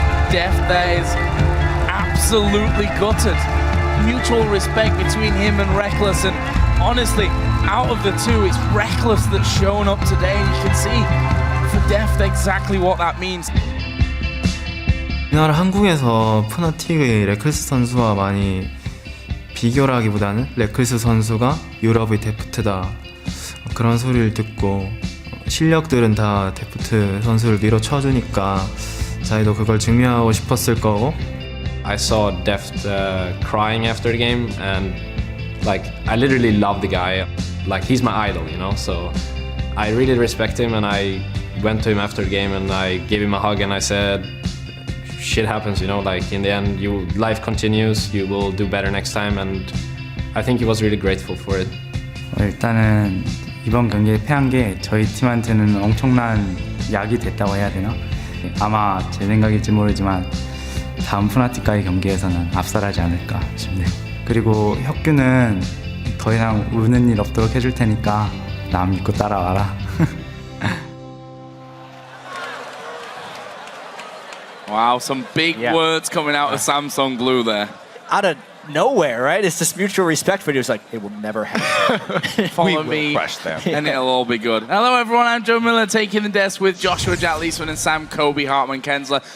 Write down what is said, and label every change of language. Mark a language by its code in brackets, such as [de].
[en] Deft there is absolutely gutted. Mutual respect between him and Reckless, and honestly, out of the two, it's Reckless that's shown up today, and you can see for Deft exactly what that means. [ko] 우리나라 한국에서 푸나틱의 레클스 선수와 많이 비교라기보다는 레클스 선수가 유럽의 데프트다 그런 소리를 듣고 실력들은 다 데프트 선수를 밀어쳐주니까 자기도 그걸 증명하고 싶었을 거고. [en] I saw Deft crying after the game, and I literally love the guy. He's my idol, so I really respect him, and I went to him after the game and I gave him a hug and I said, shit happens, in the end, life continues, you will do better next time, and I think he was really grateful for it. [ko] 일단은 이번 경기에 패한 게 저희 팀한테는 엄청난 약이 됐다고 해야 되나? 아마 제 생각일지 모르지만 다음 푸나틱과의 경기에서는 압살하지 않을까 싶네요. 그리고 혁규는 더 이상 우는 일 없도록 해줄 테니까 나 믿고 따라와라. [en] Wow, some big words coming out of Samsung Blue there. Out of nowhere, right? It's this mutual respect video. It's like, it will never happen. Follow me, and it'll all be good. Hello, everyone. I'm Joe Miller, taking the desk with Joshua Jack Leesman and Sam Kobe Hartman Kensler.